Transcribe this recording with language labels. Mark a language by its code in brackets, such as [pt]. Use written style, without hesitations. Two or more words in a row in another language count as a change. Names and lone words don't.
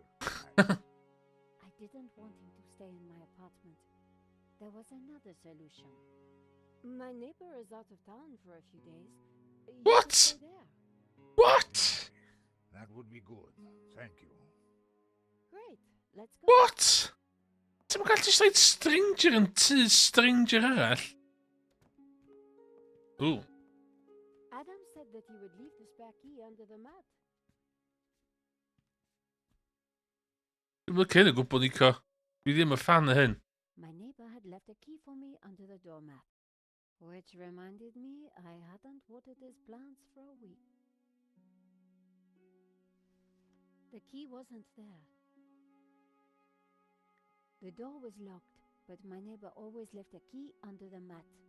[en] I didn't want him to stay in my apartment. There was another solution. My neighbor is out of town for a few days. You What? could stay there. What? That would be good. Thank you. Great. Let's go. What? [cy] Ti'n gael [en] just like [cy] stranger yn tŷ stranger arall? Ooh. [en] Adam said that he would leave the spare key under the mat. [cy] Dwi'n cyn y gwybod Nico. Dwi ddim yn fan o hyn. [en] My neighbor had left a key for me under the doormat. Which reminded me I hadn't watered his plants for a week. The key wasn't there. The door was locked, but my neighbor always left a key under the mat.